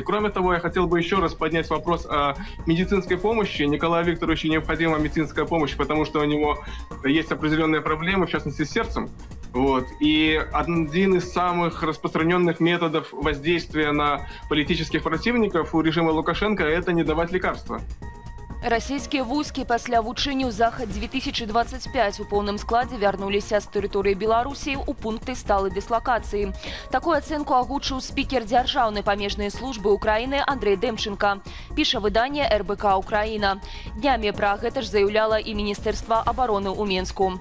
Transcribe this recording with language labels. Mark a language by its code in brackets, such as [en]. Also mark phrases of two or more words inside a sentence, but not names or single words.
[ru] Кроме того, я хотел бы еще раз поднять вопрос о медицинской помощи. Николаю Викторовичу необходима медицинская помощь, потому что у него есть определенные проблемы, в частности, с сердцем. И один из самых распространенных методов воздействия на политических противников у режима Лукашенко – это не давать лекарства. [be] Расійскія войскі пасля вучэнняў «Захад-2025» у поўным складзе вярнуліся з тэрыторыі Беларусі ў пункты сталай дыслакацыі. Такую ацэнку агучыў спікер дзяржаўнай памежнай службы Украіны Андрэй Дэмчынка. Піша выданне РБК «Украіна». Днямі пра гэта ж заяўляла і Міністэрства абароны ў Менску.